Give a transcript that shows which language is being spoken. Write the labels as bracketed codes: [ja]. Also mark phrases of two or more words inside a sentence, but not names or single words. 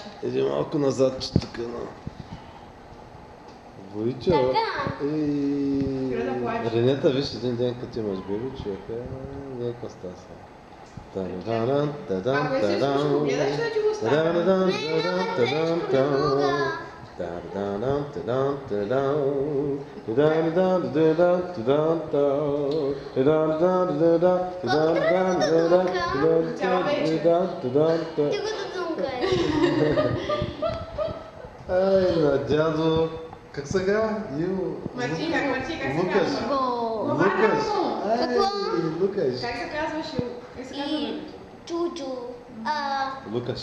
[bg] Иди малко назад, че тук на... Войчо. Така. Спира да плаче. Ренета, виж, един ден като имаш беби, човека, някаква става сега. Та-да-дан, та-дан, Ако е също, ще го гледаш, да ти го оставя. та-дан, Не, няма та-дан, тежко та-дан, друга. та-дан, та-дан, та-дан, та-дан, та-дан, та-дан, та-дан, та-дан, та-дан, та-дан. Ти го додумкай. Ай, на дядо. Как сега? Марти, как се Лукаш. казва? Лукаш. Ай, Какво? Лукаш. Как се казваше? Как се казва? И Чучу. Лукаш.